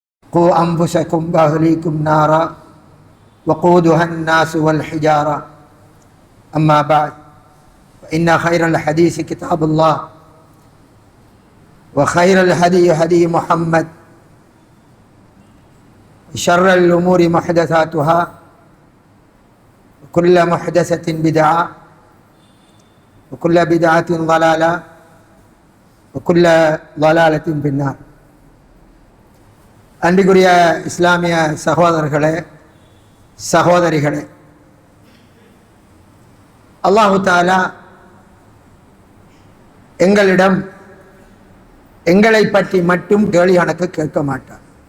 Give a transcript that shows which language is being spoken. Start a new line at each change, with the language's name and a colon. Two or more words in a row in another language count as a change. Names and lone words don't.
Arabic: قوا أنفسكم وأهليكم نارا وقودها الناس والحجارة أما بعد فإن خير الحديث كتاب الله وخير الهدي هدي محمد وشر الأمور محدثاتها وكل محدثة بدعة وكل بدعة ضلالة وكل ضلالة في النار.
Tamil: அன்பிற்குரிய இஸ்லாமிய சகோதரர்களே சகோதரிகளே,
Arabic: الله تعالى
Tamil: எங்களிடம் எங்களை பற்றி மட்டும் கேள்வி கணக்கு கேட்க மாட்டார்.